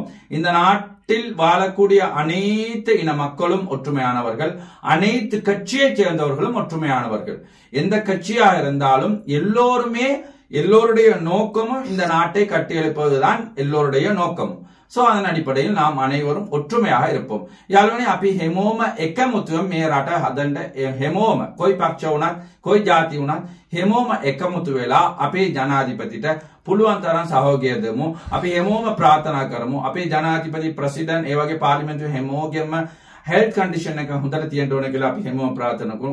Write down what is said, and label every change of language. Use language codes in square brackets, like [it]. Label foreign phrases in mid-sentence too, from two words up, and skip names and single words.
[ta] இந்த நாட்டில் வாழக்கூடிய அனைத்து இன மக்களும் ஒற்றுமையானவர்கள், அனைத்து கட்சியைச் சேர்ந்தவர்களும் ஒற்றுமையானவர்கள். எந்த கட்சியாக இருந்தாலும் எல்லோருடைய நோக்கமும் இந்த நாட்டை கட்டியெழுப்பதுதான் எல்லோருடைய நோக்கமும். சோ அதன் அடிப்படையில் நாம் அனைவரும் ஒற்றுமையாக இருப்போம். [si] යාළුවනේ අපි හැමෝම එකමුතුව මේ රට හදන්න හැමෝම කොයි පක්ෂ වුණත් කොයි ජාති වුණත් හැමෝම එකමුතු වෙලා අපේ ජනාධිපතිට පුළුවන් තරම් සහයෝගය දෙමු. අපි හැමෝම ප්‍රාර්ථනා කරමු අපේ ජනාධිපති ප්‍රෙසිඩන්ට් ඒ වගේ පාර්ලිමේන්තුවේ හැමෝගෙම [en] health condition [si] එක හොඳට තියෙන්න ඕන කියලා අපි හැමෝම ප්‍රාර්ථනා කරමු.